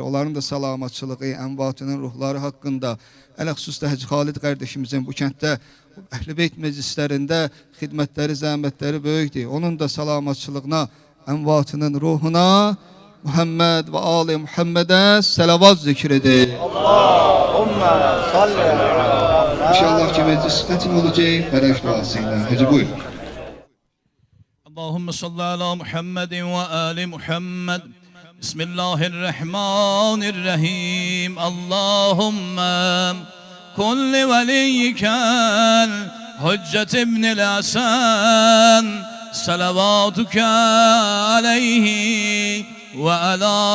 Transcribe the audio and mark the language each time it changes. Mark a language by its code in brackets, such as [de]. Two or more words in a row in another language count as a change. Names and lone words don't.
[az] Onların da salamatçılığı, ənvatının ruhları haqqında, ələxüsusda Hacı Xalid qardaşımızın bu kənddə Əhl-i Beyt meclislərində xidmətləri, zəhmətləri böyükdür. Onun da salamatçılığına, ənvatının ruhuna Muhammed və Ali Muhammedə salavat zikr edir. [ar] اللهم صل على [az] İnşallah ki meclis xətim olacaq, bərək duasıyla. Hacı buyur. [ar] اللهم صل على محمد وآل محمد بسم الله الرحمن الرحيم اللهم كن لوليك الحجة ابن الحسن صلواتك عليه وعلى